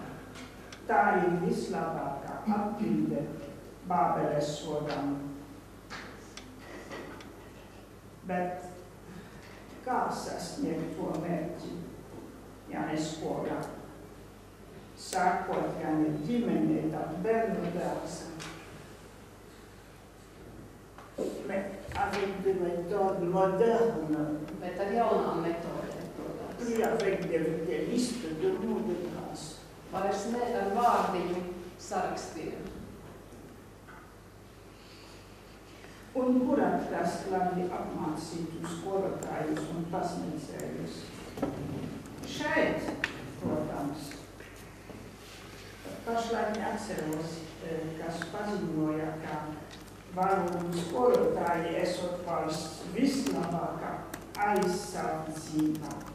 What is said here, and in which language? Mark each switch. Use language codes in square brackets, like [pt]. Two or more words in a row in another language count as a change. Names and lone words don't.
[lv] Tā ir vislabākā atbilde Bābeles sodam. Bet kā sasniegt to mērķi, ja ne skolā? Sākot gan ir ģimenē, tad bērnu dārza. [fr] Avec des méthodes modernes. [lv] Bet ar jaunām metodēm, protams. [fr] Plus avec des listes de mots de grâce. [lv] Vairs ne ar vārdiņu sarakstiem. Un kur atrast labi apmācītus skolotājus un pasniedzējus? Šeit, protams. Pašlaik neatceros, kas paziņoja, ka valodu skolotāji esot valsts vislabākā aizsardzība.